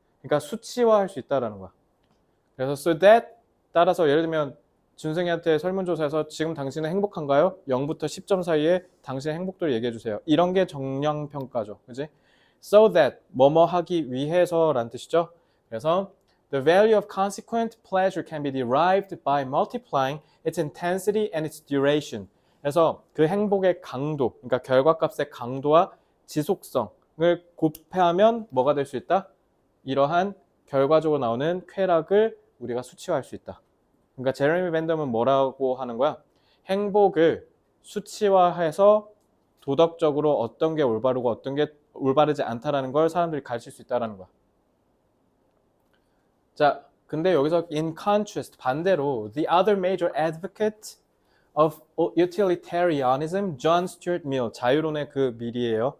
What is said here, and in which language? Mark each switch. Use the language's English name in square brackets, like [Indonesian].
[Korean] 그러니까 수치화할 수 있다라는 거야. 그래서 so that 따라서 예를 들면 준승이한테 설문조사에서 지금 당신은 행복한가요? 0부터 10점 사이에 당신의 행복도를 얘기해 주세요. 이런 게 정량 평가죠. 그지? So that 뭐뭐 하기 위해서라는 뜻이죠. 그래서 [English] the value of consequent pleasure can be derived by multiplying its intensity and its duration. [Korean] 그래서 그 행복의 강도, 그러니까 결과값의 강도와 지속성을 곱하면 뭐가 될 수 있다? 이러한 결과적으로 나오는 쾌락을 우리가 수치화할 수 있다. 그러니까 제레미 벤덤은 뭐라고 하는 거야? 행복을 수치화해서 도덕적으로 어떤 게 올바르고 어떤 게 올바르지 않다라는 걸 사람들이 가르칠 수 있다라는 거야. 자, 근데 여기서 [English] in contrast [Korean] 반대로 [English] the other major advocate of utilitarianism, John Stuart Mill, [Korean] 자유론의 그 밀이에요.